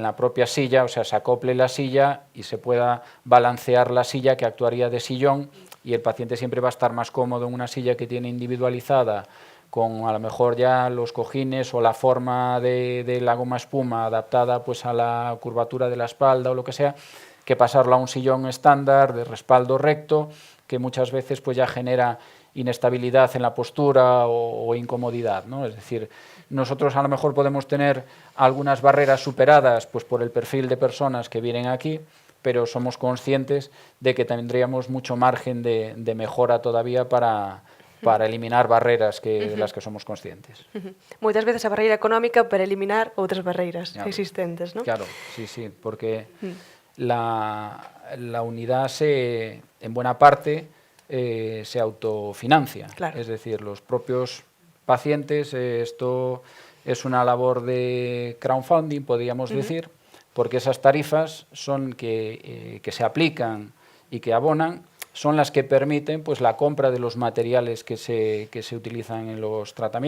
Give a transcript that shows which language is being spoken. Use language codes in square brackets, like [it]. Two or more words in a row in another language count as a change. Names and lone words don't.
[es] la propia silla, o sea, se acople la silla y se pueda balancear la silla, que actuaría de sillón, y el paciente siempre va a estar más cómodo en una silla que tiene individualizada, con a lo mejor ya los cojines o la forma de la goma espuma adaptada pues a la curvatura de la espalda o lo que sea, que pasarlo a un sillón estándar de respaldo recto, que muchas veces pues ya genera inestabilidad en la postura o incomodidad, ¿no? Es decir, nosotros a lo mejor podemos tener algunas barreras superadas pues por el perfil de personas que vienen aquí, pero somos conscientes de que tendríamos mucho margen de mejora todavía para eliminar barreras de las que somos conscientes. [gl] Moitas veces a barreira económica para eliminar outras barreiras existentes, ¿no? [es] Claro, sí, porque la unidad en buena parte se autofinancia. Claro. Es decir, los propios pacientes, esto es una labor de crowdfunding, podríamos decir, porque esas tarifas son que se aplican y que abonan son las que permiten pues, la compra de los materiales que se utilizan en los tratamientos.